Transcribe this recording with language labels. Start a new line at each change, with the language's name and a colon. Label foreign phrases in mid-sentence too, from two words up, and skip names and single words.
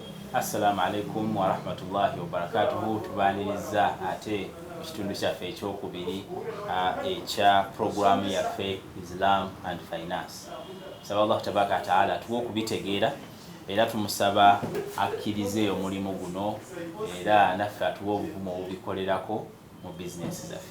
Arabic: السلام عليكم ورحمة الله وبركاته.
Ganda: Tubaniriza ate ekitundu kyaffe ekyokubiri ekya programu yaffe Islam and Finance. Saba
Arabic: الله تبارك وتعالى
Ganda: tuwe okubitegeera era tumusaba akkirize omulimu guno era naffe atuwe obuvumu obubikolerako mu bizinensi zaffe.